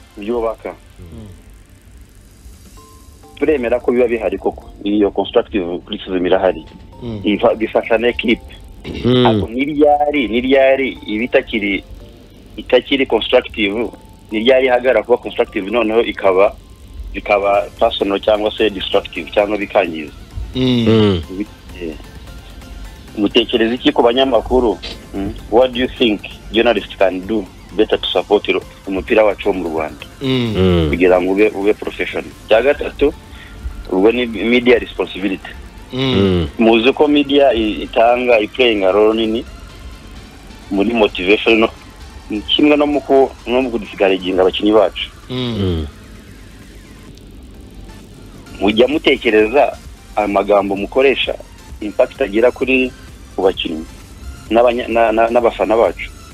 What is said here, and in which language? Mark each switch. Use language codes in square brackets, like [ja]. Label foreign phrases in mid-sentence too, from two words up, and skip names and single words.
[rw] turemera ko biba bihari koko iyo [en] constructive criticism [rw] irahari bifasha n'equipe ako niryari itakiri constructive niryari hagara kuba constructive noneho ikaba personal cyangwa se destructive cyangwa bikangiza mutekereza iki ku banyamakuru [en] what do you think journalists can do better to support [rw] umupira wacu mu Rwanda kugira ngo ube professional cya gatatu ubwo ni [en] media responsibility [rw] muzi ko [en] media playing a role [rw] nini muri motivation kimwe no mu kudiscouraging abakinyi bacu mujya mutekereza amagambo mukoresha impact agira kuri kubakinyi n'abafana bacu